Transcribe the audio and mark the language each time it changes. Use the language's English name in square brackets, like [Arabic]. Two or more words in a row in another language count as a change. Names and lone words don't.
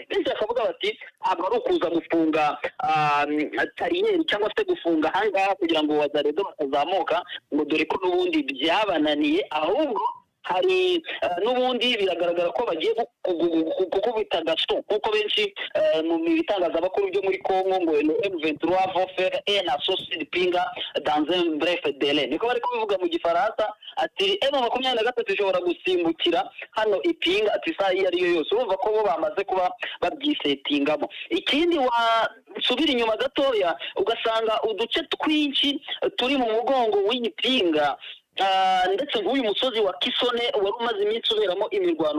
[Kinyarwanda] Benshi bakavuga bati ntabwo ari ukuza gufunga tariyeri cyangwa se gufunga ahangaha kugira ngo Wazaredo batazamuka, ngo dore ko n'ubundi byabananiye, ahubwo hari n'ubundi biragaragara ko bagiye gukubita gasto, kuko benshi mu bitangazamakuru byo muri Congo ngo M23 [French] va faire un assaut de pinga dans un bref délai, [Kinyarwanda] niko bari kubivuga mu Gifaransa, ati M23 ishobora gusimbukira hano ipinga ati saa iyo ariyo yose. Urumva ko bo bamaze kuba babyisetingamo. Ikindi wasubira inyuma gatoya ugasanga uduce twinshi turi mu mugongo w'ipinga, ndetse nk'uyu musozi wa Kisone wari umaze iminsi uberamo imirwano.